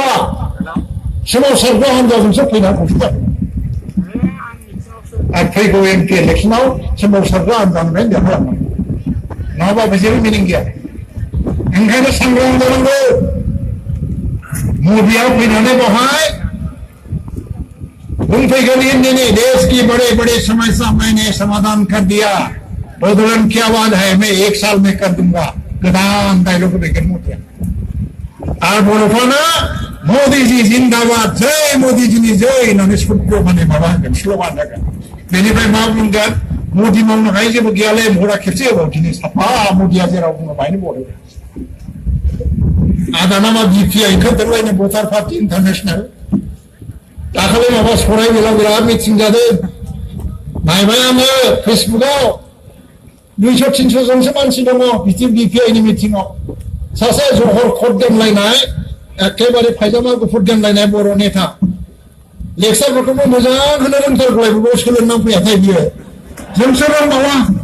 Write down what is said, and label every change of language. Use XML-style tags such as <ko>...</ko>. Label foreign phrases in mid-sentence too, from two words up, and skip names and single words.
<brx>हान्जाजोंसो फैनानै खौसे जागोन आरो फैगौ MP इलेक्सनाव सोमावसारग्रा हान्जानिफ्राय देरहालांनांगौ नङाबा जेबो मिनिं गैया ओंखायनो सांग्रां जानांगौ मोदिया फैनानै बेवहाय बुंफैगोन</brx> <hi>हिंदी देश की बड़े बड़े समस्या मैंने समाधान कर दिया आंदोलन क्या बात है मैं 1 साल में कर दूंगा</hi> <brx>गोदान डायलॉग फैगोन मोदिया आरो बर'फ्रानो</brx> <hi>मोदी जी जिंदाबाद जय मोदी जी</hi> <brx>नि जय होननानै सुखु माने माबा होगोन स्ल'गान होगोन बेनिफ्राय मा बुंगोन मोदी मावनो हायै जेबो गैयालै भटआ खेबसे होबाव दिनै साफा मोदिया जेराव बुङो बाहायनो भट होगोन दाना मा BPI ओंखारदेरबायनो भटार</brx> <en>party international</en> <brx>दाखालि माबा सराइबिलाव बिराद मिटिं जादों नायबाय आङो फेसबुकआव 200-300 जनसो मानसि दङ बिदि BPI नि मिटिंआव सासे जहर खट दोनलायनाय एखेबारे फायजामा गुफुर दोनलायनाय बर' नेता लेक्सारफोरखौबो मोजां होनो रोंथारगौलाय सोलोंनानै फैयाखै बियो जोंसो रोंबावा</brx>